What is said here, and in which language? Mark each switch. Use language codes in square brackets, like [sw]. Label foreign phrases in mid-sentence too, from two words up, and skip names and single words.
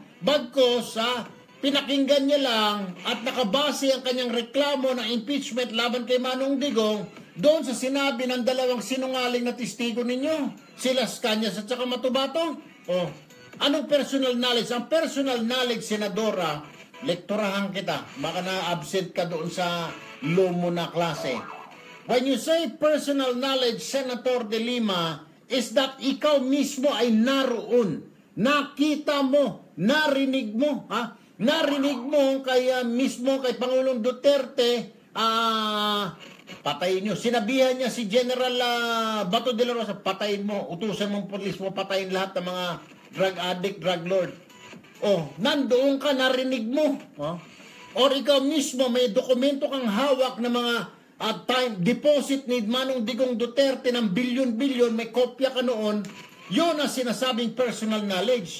[tl] Bagkos, pinakinggan niya lang at nakabase ang kanyang reklamo ng impeachment laban kay Manong Digong doon sa sinabi ng dalawang sinungaling na testigo ninyo, si Las Cañas at saka Matubato. Anong [en] personal knowledge? [tl] Ang [en] personal knowledge, [tl] Senadora, lektorahan kita. Baka na-absent ka doon sa lumo na klase. [en] When you say personal knowledge, Senator De Lima, is that [tl] ikaw mismo ay naroon. Nakita mo, narinig mo, ha? Narinig mo kaya mismo kay Pangulong Duterte, patayin nyo. Sinabihan niya si General Bato de la Rosa, patayin mo, utusan mong pulis mo, patayin lahat ng mga [en] drug addict, drug lord. [tl] Oh, nandoon ka, narinig mo. Oh. Or ikaw mismo, may dokumento kang hawak na mga [en] time deposit [tl] ni Manong Digong Duterte ng bilyon-bilyon, may kopya ka noon, yun ang sinasabing [en] personal knowledge.